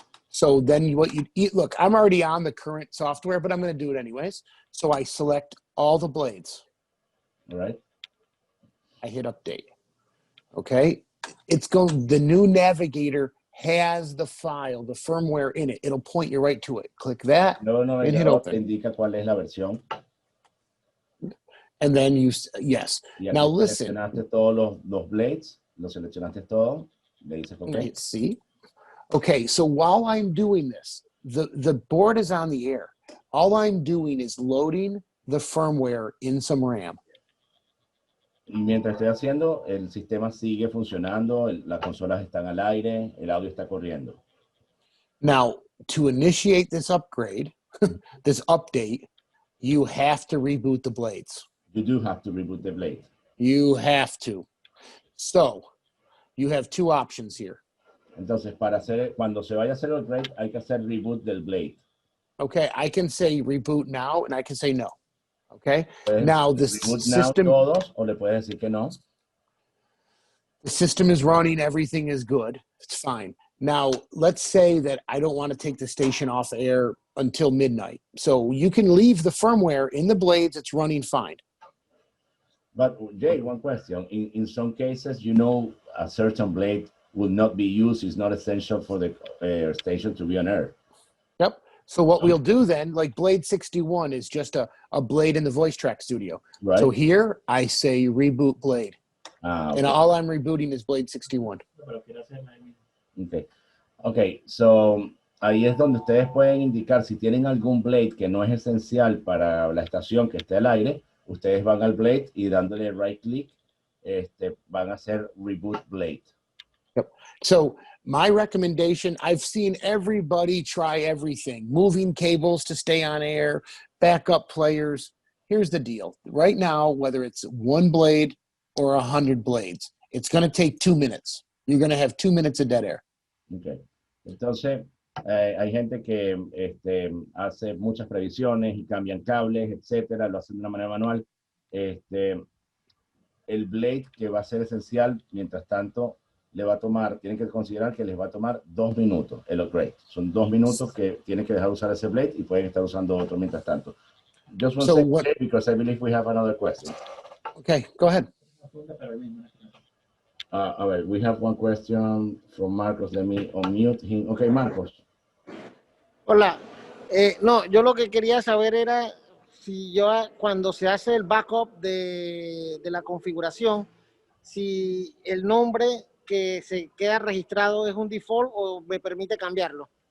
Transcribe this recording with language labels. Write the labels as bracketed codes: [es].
[en] So then what you eat, look, I'm already on the current software, but I'm going to do it anyways. So I select all the blades. All right. I hit update. Okay. The new navigator has the file, the firmware in it. It'll point you right to it. Click that and hit open. [es] Indica cuál es la versión. [en] And then yes. Now listen. [es] Seleccionaste todos los blades, los seleccionaste todo. Le dices OK. [en] Hit C. Okay, so while I'm doing this, the board is on the air. All I'm doing is loading the firmware in some RAM. [es] Y mientras estoy haciendo, el sistema sigue funcionando, las consolas están al aire, el audio está corriendo. [en] Now, to initiate this upgrade, this update, you have to reboot the blades. You do have to reboot the blade. You have to. So, you have 2 options here. [es] Entonces, cuando se vaya a hacer el upgrade, hay que hacer reboot del blade. [en] Okay, I can say reboot now, and I can say no. Okay, [es] Puedes [en] now the reboot now system, [es] todos, o le puedes decir que no. [en] the system is running, everything is good. It's fine. Now, let's say that I don't want to take the station off air until midnight. So you can leave the firmware in the blades. It's running fine. But Jay, one question. In some cases, you know, a certain blade will not be used. It's not essential for the station to be on air. Yep. So what we'll do then, like blade 61 is just a blade in the voice track studio. Right. So here I say reboot blade. Okay. And all I'm rebooting is blade 61. Okay. Okay, so [es] ahí es donde ustedes pueden indicar si tienen algún blade que no es esencial para la estación que esté al aire, ustedes van al blade y dándole right click, van a hacer reboot blade. [en] Yep. So my recommendation, I've seen everybody try everything, moving cables to stay on air, backup players. Here's the deal. Right now, whether it's one blade or 100 blades, it's going to take 2 minutes. You're going to have 2 minutes of dead air. Okay. [es] Entonces, hay gente que hace muchas previsiones y cambian cables, etcétera, lo hacen de una manera manual. El blade que va a ser esencial, mientras tanto, le va a tomar, tienen que considerar que les va a tomar 2 minutos el upgrade. Son 2 minutos que tienen que dejar de usar ese blade y pueden estar usando otro mientras tanto. [en] Just one second, because I believe we have another question. Okay, go ahead. [es] A ver, [en] we have one question from Marcos. Let me unmute him. Okay, Marcos. [es] Hola. No, yo lo que quería saber era si yo cuando se hace el backup de la configuración, si el nombre que se queda registrado es un default o me permite cambiarlo.